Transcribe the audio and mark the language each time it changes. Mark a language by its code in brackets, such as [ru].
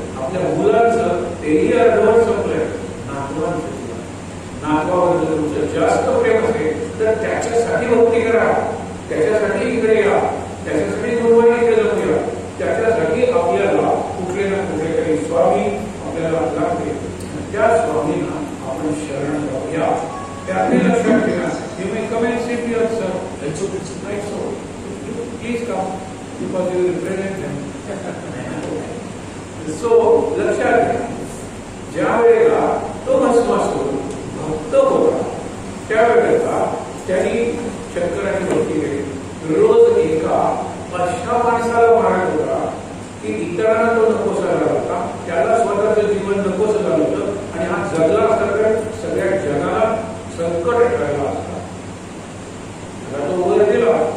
[mr] आपल्या मुलांचं तेही अर्धवट संपलंय. नातवांचं जीवन, नातवावर जर तुमचं जास्त प्रेम असेल तर त्याच्यासाठी भक्ती करा, त्याच्यासाठी इकडे या, त्याच्यासाठी गुरुवारी इकडे जाऊन या, त्याच्यासाठी आपल्याला कुठले ना कुठले काही स्वामी आपल्याला लागते. त्या स्वामींना आपण शरण जाऊया. त्याने लक्षात ठेवा. [en] You may come and sit here, sir. It's right, so please come because you represent them. [mr] So लक्षात घ्या, ज्या वेळेला तो भस्मासुर भक्त होता त्यावेळेला त्यांनी शंकराची भक्ती केली. रोज एका अशा माणसाला मारत होता की इतरांना तो नकोसा झाला होता, त्याला स्वतःचं जीवन नकोस झालं होतं आणि हा जगला असता तर सगळ्या जगाला संकट राहिला असता. तो वर गेला.